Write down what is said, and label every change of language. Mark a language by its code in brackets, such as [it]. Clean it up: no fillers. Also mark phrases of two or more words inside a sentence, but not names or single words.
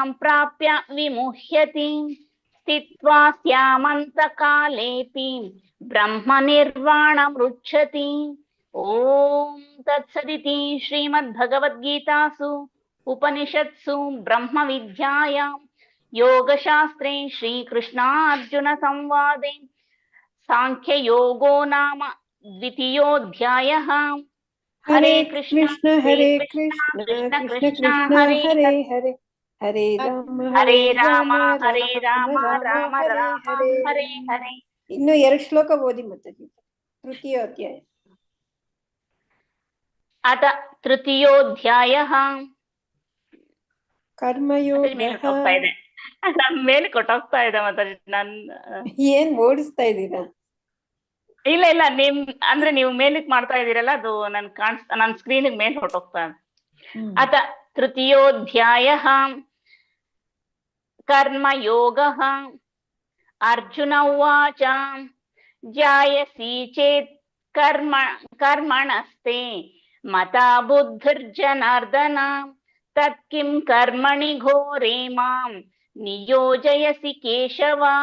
[sa] प्राप्य विमुह्यति स्थित्वा स्यामन्तकालेऽपि ब्रह्मनिर्वाणमृच्छति ॐ तत्सदिति श्रीमद्भगवद्गीतासु उपनिषत्सु ब्रह्मविद्यायां योगशास्त्रे श्रीकृष्णार्जुनसंवादे सांख्ययोगो नाम द्वितीयोऽध्यायः हरे कृष्ण हरे कृष्ण कृष्ण कृष्ण हरे हरे हरे राम हरे राम राम राम हरे हरे [kn] ಇನ್ನು 2 ಶ್ಲೋಕ ಓದಿ ಮಾತಾಜಿ. [sa] ತೃತೀಯ ಅಧ್ಯಾಯ. अथ तृतीयोऽध्यायः [kn] ಕರ್ಮಯೋಗ. ಮೇಲೆ ಕೊಟ್ಟೋಗ್ತಾ ಇದೆ ಮತ್ತೆ ಏನ್ ಓಡಿಸ್ತಾ ಇದ್ದೀರಾ? ಇಲ್ಲ ಇಲ್ಲ ಅಂದ್ರೆ ನೀವು ಮೇಲಕ್ಕೆ ಮಾಡ್ತಾ ಇದೀರಲ್ಲ ಅದು ನನ್ ಸ್ಕ್ರೀನ್ ಮೇಲೆ ಹೊಟ್ಟೋಗ್ತಾ ಇದೆ. [sa] ಅಥ ತೃತೀಯೋಧ್ಯಾಯಃ ಕರ್ಮಯೋಗಃ ಅರ್ಜುನ ಉವಾಚ ಜಾಯಸಿ ಚೇತ್ ಕರ್ಮಣಸ್ತೆ ಮತಾ ಬುದ್ಧಿರ್ಜನಾರ್ದನ ತತ್ಕಿಂ ಕರ್ಮಣಿ ಘೋರೆ ಮಾಂ ನಿಯೋಜಯಸಿ ಕೇಶವ